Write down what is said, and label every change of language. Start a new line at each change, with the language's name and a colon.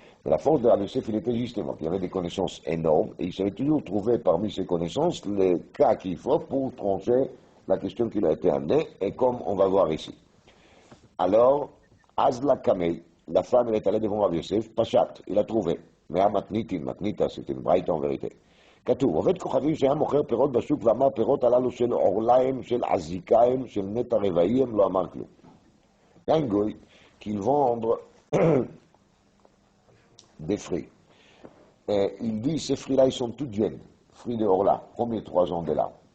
French: Mais la force de Rav Yosef, il était justement qu'il avait des connaissances énormes et il savait toujours trouver parmi ses connaissances les cas qu'il faut pour trancher la question qui lui a été amenée, et comme on va voir ici. Alors, Azla Kamei, la femme, elle est allée devant Rav Yosef, Pachat, il a trouvé. Mais à Matnita, c'était une Braïta en vérité.
Hebrew: כתוב, עובד כוכבים שהיה מוכר פירות בשוק ואמר פירות הללו של אורליים, של עזיקיים, של נטע רבעים, לא אמר כלום.
French: Il y a un goy qui vend des fruits. Et il dit, ces fruits-là, ils sont tous jeunes, fruits de Orla, premier 3 ans de là.